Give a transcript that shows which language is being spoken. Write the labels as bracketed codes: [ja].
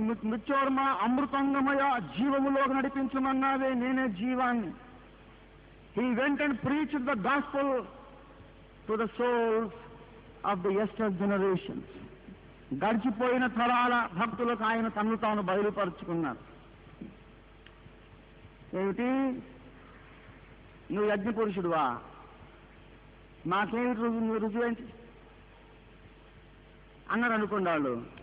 [sa] మృత్యోర్మ అమృతంగమయ, [te] జీవములోకి నడిపించమన్నావే, నేనే జీవాన్ని. [en] He went and preached the gospel to the souls of the yesterday generations. [te] గడిచిపోయిన తరాల భక్తులకు ఆయన తన్ను తాను బయలుపరుచుకున్నారు. ఏమిటి? నువ్వు యజ్ఞ పురుషుడువా? నాకేమి రుజువు ఏంటి అన్నారు అనుకోండి వాళ్ళు.